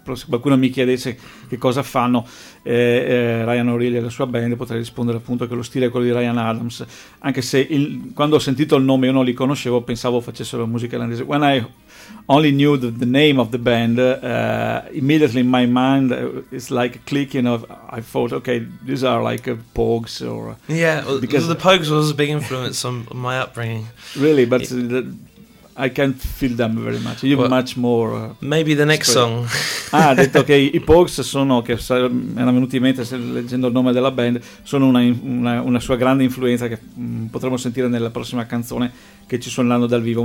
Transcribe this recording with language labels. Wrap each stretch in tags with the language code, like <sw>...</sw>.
<it>Se qualcuno mi chiedesse che cosa fanno Ryan O'Reilly e la sua band, potrei rispondere appunto che lo stile è quello di Ryan Adams, anche se quando ho sentito il nome io non li conoscevo, pensavo facessero musica irlandese.</it> <en>When I only knew the name of the band, immediately in my mind it's like clicking of, I thought, okay, these are like Pogues or because the Pogues was a big influence on my upbringing, really, but I can't feel them very much. You're much more maybe the next song.</en> <it>Ah, ha detto che i Pogues sono, che erano venuti in mente leggendo il nome della band, sono una sua grande influenza, che potremo sentire nella prossima canzone che ci suoneranno dal vivo.</it>